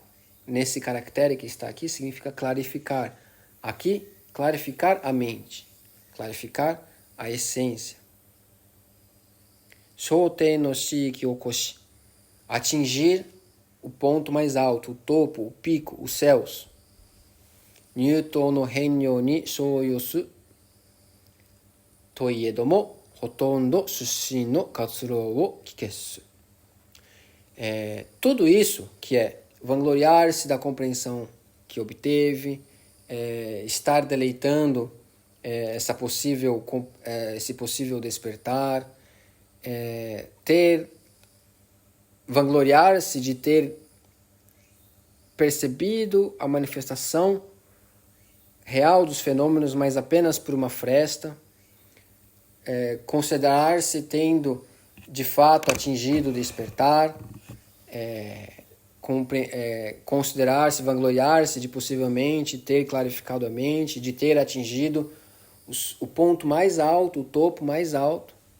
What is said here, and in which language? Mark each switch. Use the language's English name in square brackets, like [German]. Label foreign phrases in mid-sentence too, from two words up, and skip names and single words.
[Portuguese] Nesse caractere que está aqui, significa clarificar. Aqui, clarificar a mente, clarificar a essência. [Japanese] 衝天の志気を挙し, [Portuguese] atingir o ponto mais alto, o topo, o pico, os céus. [Japanese] 入頭の辺量に逍遥すといえども、幾んど出身の活路を虧闕す. [Portuguese] Tudo isso que é vangloriar-se da compreensão que obteve, estar deleitando esse possível despertar, vangloriar-se de ter percebido a manifestação real dos fenômenos, mas apenas por uma fresta, considerar-se tendo de fato atingido o despertar, considerar-se, vangloriar-se de possivelmente ter clarificado a mente, de ter atingido o ponto mais alto, o topo mais alto.